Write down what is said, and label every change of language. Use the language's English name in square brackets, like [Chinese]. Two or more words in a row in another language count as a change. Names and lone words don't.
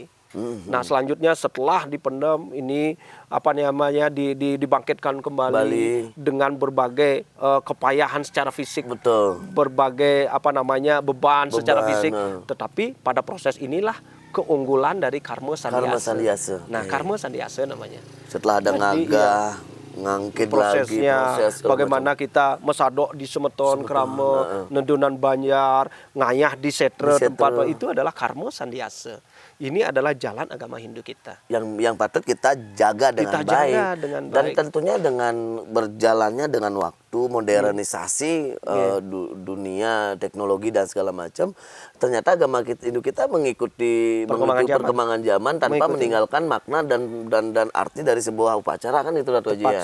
[Indonesian] Nah selanjutnya setelah dipendam ini apa namanya dibangkitkan kembali dengan berbagai kepayahan secara fisik, berbagai apa namanya beban secara fisik, tetapi pada proses inilah keunggulan dari karma sandiasa. Nah karma sandiasa namanya. Setelah ada ngangkit prosesnya, lagi, bagaimana kita mesadok di semeton krama, nendunan banjar, ngayah di setre tempat itu adalah karma sandiasa. Ini adalah jalan agama Hindu kita. Yang patut kita jaga dengan baik. Dan tentunya dengan berjalannya dengan waktu, modernisasi dunia, teknologi dan segala macam, ternyata agama Hindu kita mengikuti perkembangan zaman tanpa meninggalkan makna dan arti dari sebuah upacara kan itu Dato' Haji ya.